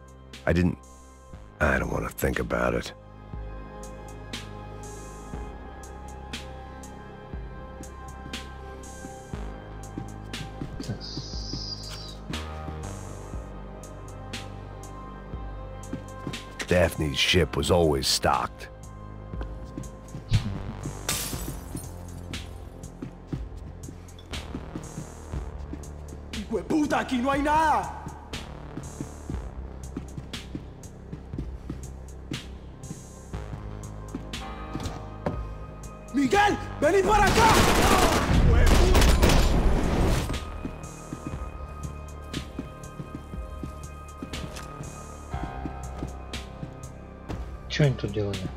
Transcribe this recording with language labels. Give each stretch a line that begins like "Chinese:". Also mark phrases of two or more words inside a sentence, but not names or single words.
English: I don't want to think about it. Daphne's ship was always stocked.
Spanish: ¡Puta, aquí no hay nada! ¡Miguel! ¡Vení para acá!
Russian: Что они тут делали?